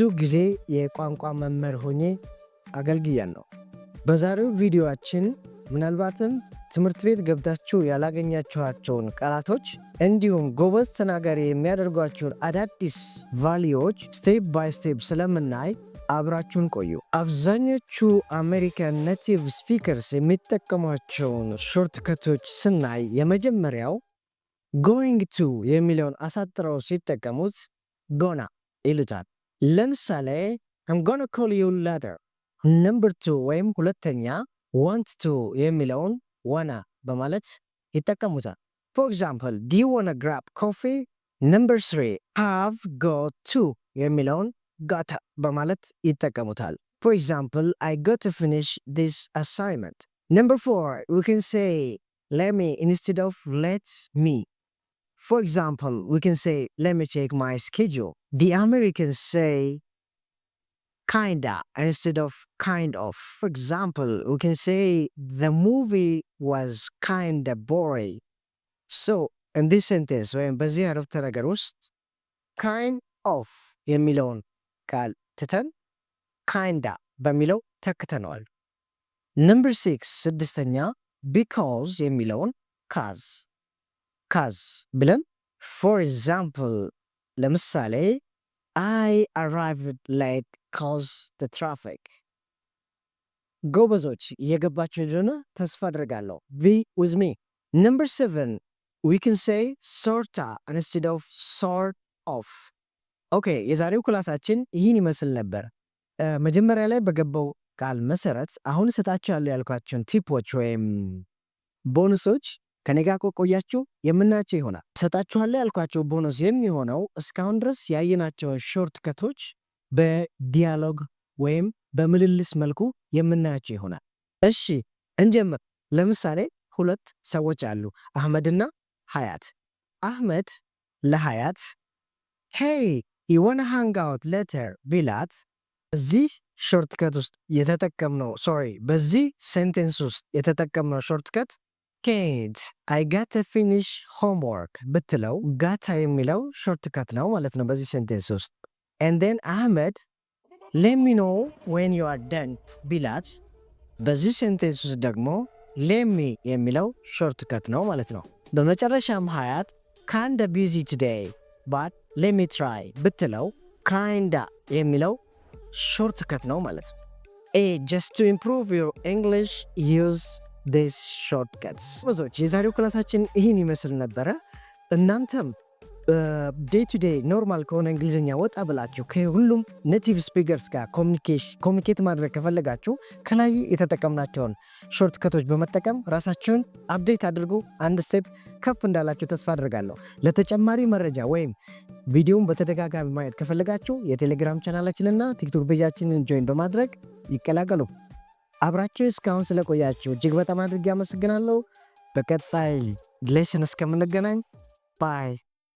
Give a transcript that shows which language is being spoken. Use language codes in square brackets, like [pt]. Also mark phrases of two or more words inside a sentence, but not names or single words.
[am] ጊዜ የቋንቋ መምህር ሆኜ አገልግያለሁ። በዛሬው ቪዲዮአችን ምናልባትም ትምህርት ቤት ገብታችሁ ያላገኛችኋቸውን ቃላቶች እንዲሁም ጎበዝ ተናጋሪ የሚያደርጓቸውን አዳዲስ ቫልዩዎች [en] step by step [am] ስለምናይ አብራችሁን ቆዩ። አብዛኞቹ አሜሪካን [en] native speakers [am] የሚጠቀሟቸውን ሾርትከቶች ስናይ የመጀመሪያው [en] going to [am] የሚለውን አሳጥረው ሲጠቀሙት ጎና ይሉታል። ለምሳሌ [en] I'm gonna call you later። [am] number 2 ወይም ሁለተኛ [en] want to [am] የሚለውን wanna በማለት ይጠቀሙታል። [en] For example, do you wanna grab coffee? number 3 have got to የሚለውን gotta [am] በማለት ይጠቀሙታል። [en] For example, I got to finish this assignment። number 4 we can say let me instead of let me. For example, we can say, let me check my schedule. The Americans say kinda instead of kind of. For example, we can say the movie was kinda boring. So, in this sentence, when [am] በዚህ አረፍተ ነገር ውስጥ [en] kind of [am] የሚለውን ቃል ትተን kinda በሚለው ተክተነዋል። number 6 ስድስተኛ because የሚለውን cause ብለን [en] for example [am] ለምሳሌ [en] I arrived late cause the traffic። [am] ጎበዞች እየገባችሁ እንደሆነ ተስፋ አድርጋለሁ። [en] be with me። number 7 we can say sorta instead of sort of። [am] ኦኬ፣ የዛሬው ክላሳችን ይህን ይመስል ነበር። መጀመሪያ ላይ በገባው ቃል መሰረት አሁን እሰጣችኋለሁ ያልኳቸውን ቲፖች ወይም ቦነሶች ከኔ ጋር ቆያችሁ የምናያቸው ይሆናል። እሰጣችኋለሁ ያልኳቸው ቦነስ የሚሆነው እስካሁን ድረስ ያየናቸውን [en] short cuts [am] በዲያሎግ ወይም በምልልስ መልኩ የምናያቸው ይሆናል። እሺ እንጀምር። ለምሳሌ ሁለት ሰዎች አሉ፣ አህመድና ሀያት። አህመድ ለሀያት ሄይ [en] you wanna hang out later [am] ቢላት እዚህ [en] short cut [am] ውስጥ የተጠቀምነው በዚህ ሴንቴንስ ውስጥ የተጠቀምነው [en] short cut can't I gotta finish homework [am] ብትለው ጋታ የሚለው [en] short cut [am] ነው ማለት ነው በዚህ ሴንቴንስ ውስጥ። [en] and then [am] አህመድ [en] let me know when you are done [am] ቢላት በዚህ ሴንቴንስ ውስጥ ደግሞ [en] let me [am] የሚለው [en] short cut [am] ነው ማለት ነው። በመጨረሻም ሀያት [en] kinda busy today but let me try [am] ብትለው kinda የሚለው [en] short cut [am] ነው ማለት ነው። [en] just to improve your English use these shortcuts። [am] ብዙዎች የዛሬው ክላሳችን ይህን ይመስል ነበረ። እናንተም [en] day to day normal [am] ከሆነ እንግሊዝኛ ወጣ ብላችሁ ከሁሉም ኔቲቭ ስፒከርስ ጋር ኮሚኒኬት ማድረግ ከፈለጋችሁ ከላይ የተጠቀምናቸውን [en] short cuts [am] በመጠቀም ራሳችሁን አፕዴት አድርጉ። አንድ ስቴፕ ከፍ እንዳላችሁ ተስፋ አድርጋለሁ። ለተጨማሪ መረጃ ወይም ቪዲዮውን በተደጋጋሚ ማየት ከፈለጋችሁ የቴሌግራም ቻናላችንና ቲክቶክ ፔጃችንን ጆይን በማድረግ ይቀላቀሉ። አብራችሁ እስካሁን ስለቆያችሁ እጅግ በጣም አድርጌ አመሰግናለሁ። በቀጣይ ሌሰን እስከምንገናኝ ባይ።